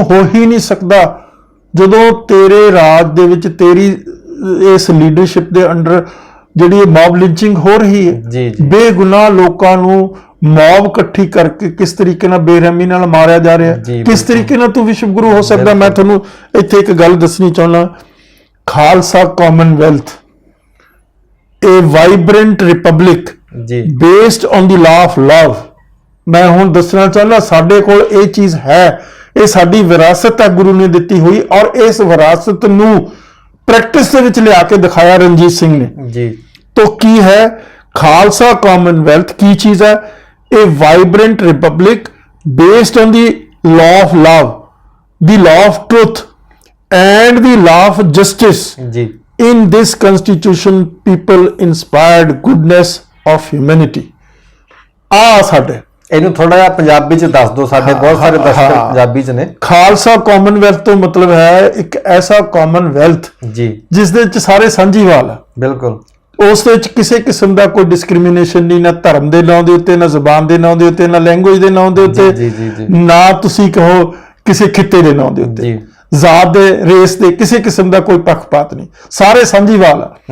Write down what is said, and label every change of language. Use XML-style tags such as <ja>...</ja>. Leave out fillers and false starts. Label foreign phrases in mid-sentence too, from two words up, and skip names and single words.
<pa>ਹੋ ਹੀ ਨਹੀਂ ਸਕਦਾ ਜਦੋਂ ਤੇਰੇ ਰਾਜ ਦੇ ਵਿੱਚ ਤੇਰੀ ਇਸ ਲੀਡਰਸ਼ਿਪ ਦੇ ਅੰਡਰ ਜਿਹੜੀ</pa> <en>mob lynching</en> <pa>ਹੋ ਰਹੀ ਹੈ, ਬੇਗੁਨਾਹ ਲੋਕਾਂ ਨੂੰ ਮੌਬ ਇਕੱਠੀ ਕਰਕੇ ਕਿਸ ਤਰੀਕੇ ਨਾਲ ਬੇਰਹਿਮੀ ਨਾਲ ਮਾਰਿਆ ਜਾ ਰਿਹਾ, ਕਿਸ ਤਰੀਕੇ ਨਾਲ ਤੂੰ ਵਿਸ਼ਵ ਗੁਰੂ ਹੋ ਸਕਦਾ? ਮੈਂ ਤੁਹਾਨੂੰ ਇੱਥੇ ਇੱਕ ਗੱਲ ਦੱਸਣੀ ਚਾਹੁੰਦਾ, ਖਾਲਸਾ ਕਾਮਨਵੈਲਥ,</pa> <en>a vibrant republic based on the law of love।</en> <pa>ਮੈਂ ਹੁਣ ਦੱਸਣਾ ਚਾਹੁੰਦਾ ਸਾਡੇ ਕੋਲ ਇਹ ਚੀਜ਼ ਹੈ, ਇਹ ਸਾਡੀ ਵਿਰਾਸਤ ਹੈ ਗੁਰੂ ਨੇ ਦਿੱਤੀ ਹੋਈ, ਔਰ ਇਸ ਵਿਰਾਸਤ ਨੂੰ ਪ੍ਰੈਕਟਿਸ ਦੇ ਵਿੱਚ ਲਿਆ ਕੇ ਦਿਖਾਇਆ ਰਣਜੀਤ ਸਿੰਘ ਨੇ ਜੀ। ਤੋ ਕੀ ਹੈ ਖਾਲਸਾ ਕਾਮਨਵੈਲਥ? ਕੀ ਚੀਜ਼ ਹੈ?</pa> <en>a vibrant republic based on the law of love, the law of truth and the law of justice. In this constitution people inspired goodness of humanity।</en> <pa>ਆ ਸਾਡੇ ਇਹਨੂੰ ਥੋੜਾ ਜਿਹਾ ਪੰਜਾਬੀ ਚ ਦੱਸ ਦਿਓ, ਸਾਡੇ ਬਹੁਤ ਸਾਰੇ ਦਰਸ਼ਕ ਪੰਜਾਬੀ ਚ ਨੇ। ਖਾਲਸਾ ਕਾਮਨਵੈਲਥ ਤੋਂ ਮਤਲਬ ਹੈ ਇੱਕ ਐਸਾ ਕਾਮਨਵੈਲਥ ਜੀ ਜਿਸ ਦੇ ਵਿੱਚ ਸਾਰੇ ਸਾਂਝੀਵਾਲ ਆ। ਬਿਲਕੁਲ, ਉਸ ਦੇ ਵਿੱਚ ਕਿਸੇ ਕਿਸਮ ਦਾ ਕੋਈ ਡਿਸਕ੍ਰਿਮੀਨੇਸ਼ਨ ਨਹੀਂ, ਨਾ ਧਰਮ ਦੇ ਨਾਂ ਦੇ ਉੱਤੇ, ਨਾ ਜ਼ਬਾਨ ਦੇ ਨਾਂ ਦੇ ਉੱਤੇ, ਨਾ ਲੈਂਗੁਏਜ ਦੇ ਨਾਂ ਦੇ ਉੱਤੇ, ਨਾ ਤੁਸੀਂ ਕਹੋ ਕਿਸੇ ਖਿੱਤੇ ਦੇ ਨਾਂ ਦੇ ਉੱਤੇ, ਜ਼ਾਤ ਦੇ, ਰੇਸ ਦੇ, ਕਿਸੇ ਕਿਸਮ ਦਾ ਕੋਈ ਪੱਖਪਾਤ ਨਹੀਂ, ਸਾਰੇ ਸਾਂਝੀਵਾਲ ਆ।</pa>